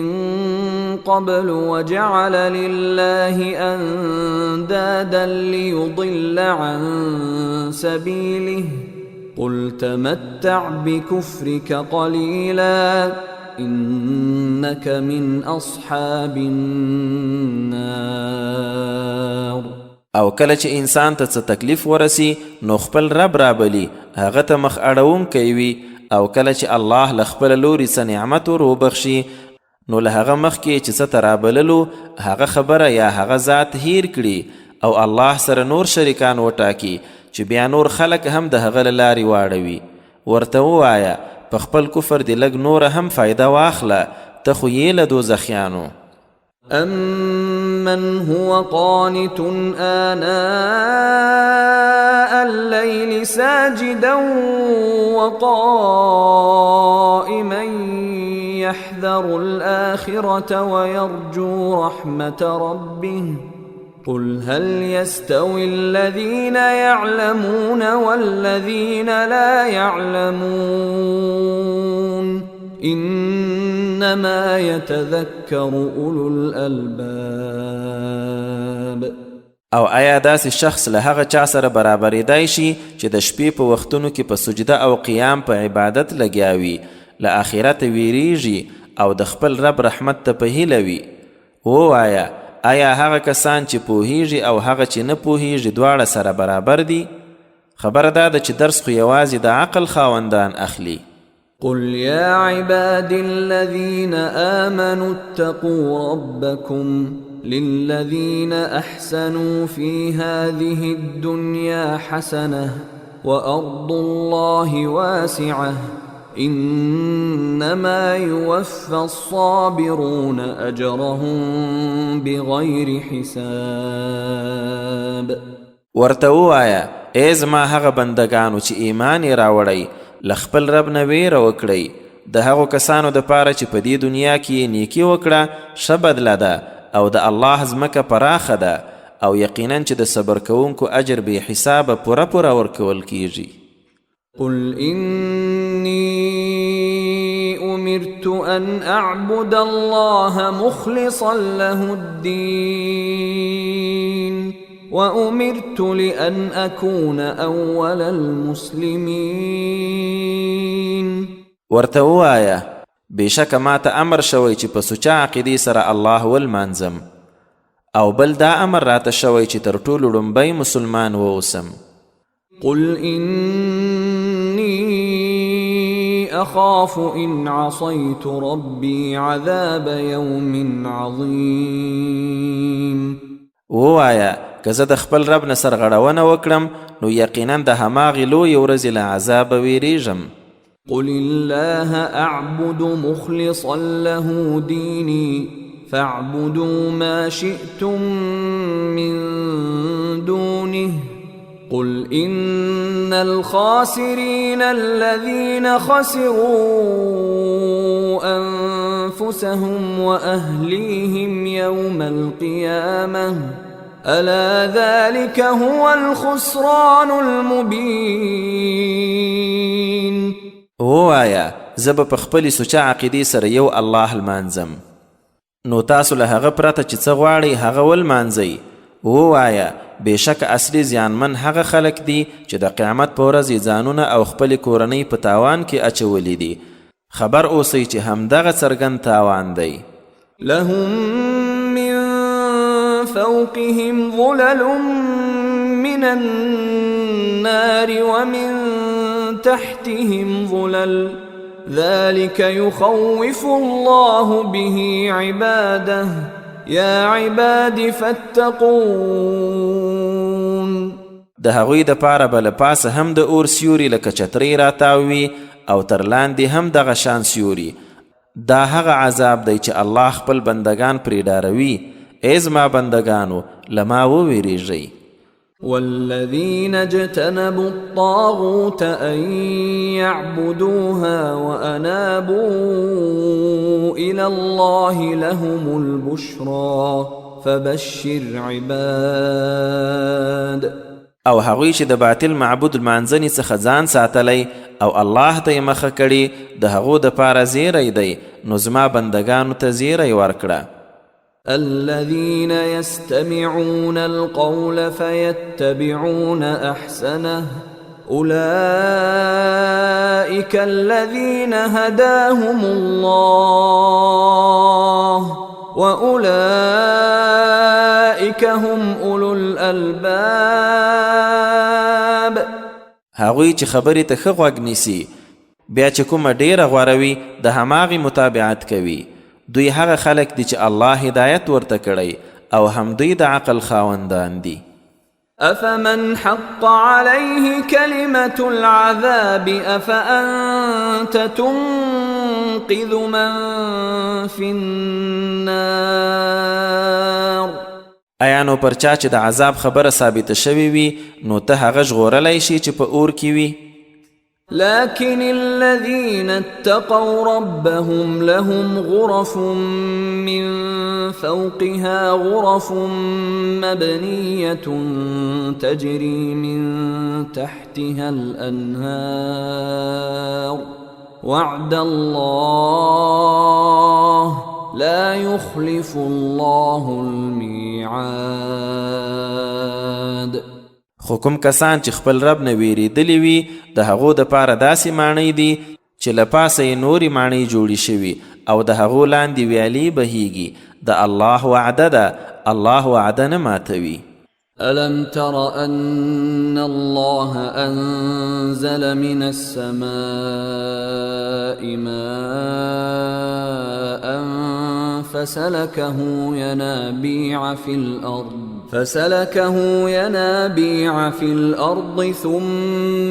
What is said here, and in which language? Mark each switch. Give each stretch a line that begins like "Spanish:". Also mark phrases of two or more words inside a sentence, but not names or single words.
Arabic: قَبْلُ وَجَعَلَ لِلَّهِ أَندَادًا لِيُضِلَّ عَن سَبِيلِهِ قُلْ تَمَتَّعْ بِكُفْرِكَ قَلِيلًا إِنَّكَ مِنْ أَصْحَابِ النَّارِ.
Pashto: او کله چې انسان ته څه تکلیف ورسی نو خپل رب رابلی، هغه ته مخ اړوونکی وي، او کله چې الله له خپله لوري څه نعمت ور وبخشي نو له هغه مخکې چې څه ته رابللو هغه خبره یا هغه ذات هیر کړي او الله سره نور شریکان وټاکي چې بیا نور خلک هم د هغه له لارې واړوي. ورته ووایه په خپل کفر دې لږ نوره هم فایده واخله، ته خو یې له دوزخیانو.
Arabic: أَمَّنْ هُوَ قَانِتٌ آنَاءَ اللَّيْلِ سَاجِدًا وَقَائِمًا يَحْذَرُ الْآخِرَةَ وَيَرْجُو رَحْمَةَ رَبِّهِ قُلْ هَلْ يَسْتَوِي الَّذِينَ يَعْلَمُونَ وَالَّذِينَ لَا يَعْلَمُونَ إنما يتذكر أولو الألباب.
Pashto: او آیا داسې شخص له هغه چا سره برابرېدای شي چې د شپې په وختونو کې په سجده او قیام په عبادت لګیا وي، له آخرت ویریږي او د خپل رب رحمت ته په هیله وي؟ ووایه آیا هغه کسان چې پوهیږي او هغه چې نه پوهیږي دواړه سره برابر دي؟ خبره دا ده چې درس خو یوازې د عقل خاوندان اخلي.
Arabic: قل يا عباد الذين آمنوا اتقوا ربكم للذين أحسنوا في هذه الدنيا حسنة وأرض الله واسعة إنما يوفى الصابرون أجرهم بغير حساب.
Pashto: ورته ووایه ای زما هغه بندگانو چې ایمان یې راوړی، له خپل رب نه ویره وکړئ، د هغو کسانو دپاره چې په دې دنیا کې یې نیکي وکړه ښه بدله ده، او د الله ځمکه پراخه ده، او یقینا چې د صبر کوونکو اجر بې حسابه پوره پوره ورکول کیږي.
Arabic: قل إني أمرت أن أعبد الله مخلصا له الدين وأمرت لأن أكون أول المسلمين.
Pashto: ورته ووایه بېشکه ما ته امر شوی چې په سوچه عقیدې سره الله ولمانځم، او بل دا امر راته شوی چې تر ټولو لومبی مسلمان واوسم.
Arabic: قل إني أخاف إن عصيت ربي عذاب يوم عظيم.
Pashto: ووایه که زه د خپل رب نه سرغړونه وکړم نو یقینا د هماغې لویې ورځې له عذابه ویریږم.
Arabic: قل الله أعبد مخلصا له ديني فاعبدوا ما شئتم من دونه قل إن الخاسرين الذين خسروا أنفسهم وأهليهم يوم القيامة ألا ذلك هو الخسران المبين.
Pashto: ووایه زه به په خپلې سوچه عقیدې سره یو الله لمانځم، نو تاسو له هغه پرته چې څه غواړئ هغه ولمانځئ. ووایه بېشکه اصلي زیانمن هغه خلک دي چې د قیامت په ورځ ځانونه او خپلې کورنۍ په تاوان کې اچولي دي. خبر اوسئ چې همدغه څرګند تاوان دی.
Arabic: لهم من فوقهم ظلل من النار ومن تحتهم ظلل ذلك يخوف الله به عباده يا عباد فاتقون.
Pashto: د هغوی دپاره به له پاسه هم د اور سیوري لکه چترۍ راتاوي او تر لاندې هم دغه شان سیوري. دا هغه عذاب دی چې الله خپل بندگان پرې ډاروي. ای زما بندگانو له ما وویریږئ.
Arabic: والذين اجتنبوا الطاغوت أن يعبدوها وأنابوا إلى الله لهم البشرى فبشر عباد.
Pashto: او هغوی چې د باطل معبود لمانځنې څخه ځان ساتلی او الله ته یې مخه کړي د هغو دپاره زیری دی، نو زما بندگانو ته زیری ورکړه.
Arabic: الذين يستمعون القول فيتبعون أحسنه أولئك الذين هداهم الله وأولئك هم أولو الألباب.
Pashto: هغوی چې خبرې ته ښه غوږ نیسي بیا چې کومه ډیره غوره وي د هماغې متابعت کوي، دوی هغه خلک دي چې الله هدایت ورته کړی او هم دوی د عقل خاوندان دي.
Arabic: أفمن حق عليه كلمة العذاب أفأنت تنقذ من في النار.
Pashto: ایا نو پر چا چې د عذاب خبره ثابته شوې وي نو ته هغه ژغورلی شي چې په اور کې وي؟
Arabic: لكن الذين اتقوا ربهم لهم غرف من فوقها غرف مبنية تجري من تحتها الأنهار وعد الله لا يخلف الله الميعاد.
Pashto: خو کوم کسان چې خپل رب نه ویریدلی وي د هغو دپاره داسې ماڼۍ دي چې له پاسه یې نورې ماڼۍ جوړې شوي او د هغو لاندې ویالې بهیږي. د الله وعده ده، الله وعده نه ماتوي.
Arabic: ألم تر أن الله أنزل من السماء ماء فسلكه ينابيع في الأرض ثم